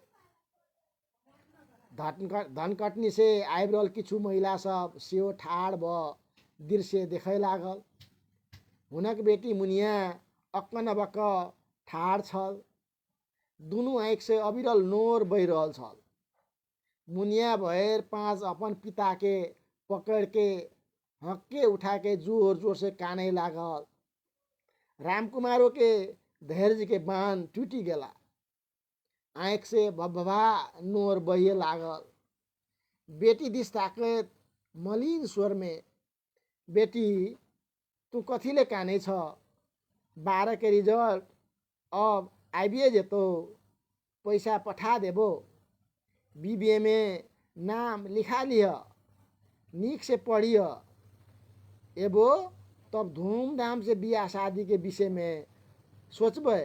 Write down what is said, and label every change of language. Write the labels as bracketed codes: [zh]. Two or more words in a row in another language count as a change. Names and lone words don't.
[mai] धनकटनी से आबि रहल किछु महिला सब सेहो ठाढ़ भ दृश्य देखै लागल। हुनक बेटी मुनिया अक्क बक्क ठाढ़ छल। दुनू आँखि से अविरल नोर बहि रहल छल। मुनिया भएर पाँच अपन पिता के पकड़ के हक्के उठा के जोर जोर से काने लागल। रामकुमारों के धैर्य के बांध टूटी गेला। आँख से भभभा नोर बहिए लागल। बेटी दिस ताकत मलिन स्वर में, बेटी तू कथीले काने छ? 12 के रिजल्ट अब आइबिए जेतो, पैसा पठा देबो, बीबीए में नाम लिखा लिह, नीक से पढ़िए, एबो तब धूमधाम से बियाह शादी के विषय में सोचबे।